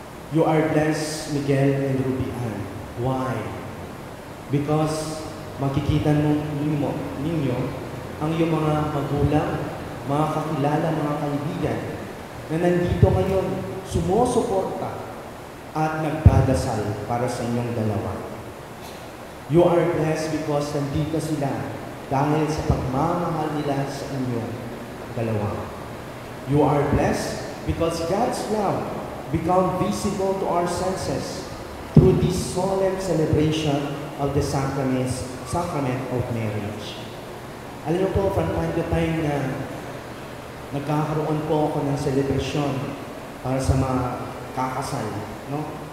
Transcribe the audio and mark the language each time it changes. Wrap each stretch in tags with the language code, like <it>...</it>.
<en>You are blessed, Miguel and Ruby Ann. Why? Because</en> <tl>makikita ninyo ang iyong mga magulang, mga kakilala, mga kaibigan na nandito ngayon, sumusuporta at nagdadasal para sa inyong dalawa.</tl> <en>You are blessed because</en> <tl>nandito sila dahil sa pagmamahal nila sa inyong dalawa.</tl> <en>You are blessed because God's love become visible to our senses through this solemn celebration of the sacrament of marriage.</en> <tl>Alam niyo po,</tl> <en>from time to time</en> <tl>na nagkakaroon po ako ng celebration para sa mga kakasal, no?</tl>